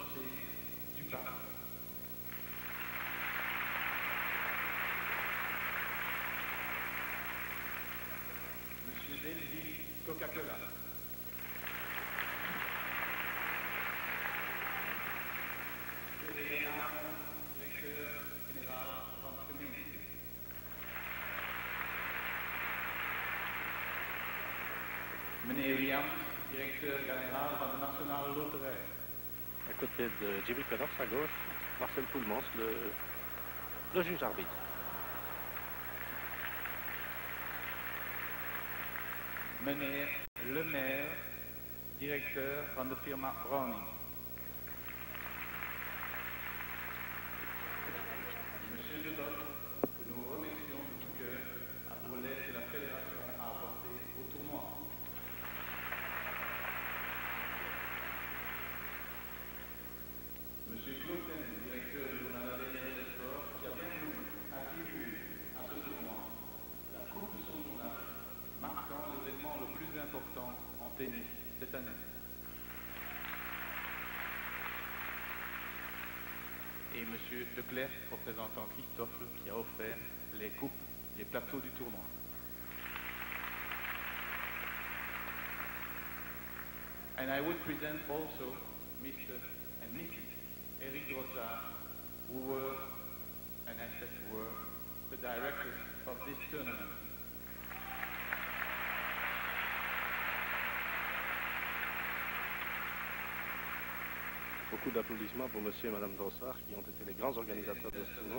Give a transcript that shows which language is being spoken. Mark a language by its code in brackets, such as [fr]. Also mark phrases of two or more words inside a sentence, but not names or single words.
[fr] Monsieur Dendy Coca-Cola. Directeur général [nl] van de gemeente. Meneer Williams, [fr] directeur général [nl] van de Nationale Loterij. [fr] À côté de Jimmy Connors, à gauche, Marcel Poulmans, le juge arbitre. [nl] Meneer Lemaire, directeur van de firma Browning. [fr] Monsieur Dedot, que nous remercions de tout cœur pour l'aide que la Fédération a apportée au tournoi. Monsieur Cloten, directeur du journal ADN des Sports, qui a bien voulu attribuer à ce tournoi la coupe de son journal, marquant l'événement le plus important en tennis cette année. Et M. Leclerc, représentant Christophe, qui a offert les coupes, les plateaux du tournoi. [en] And I would present also Mr. and Mrs. Eric Grossard, who were, and I said were, the directors of this tournament. [fr] beaucoup d'applaudissements pour monsieur et madame Drossard qui ont été les grands organisateurs de ce tournoi.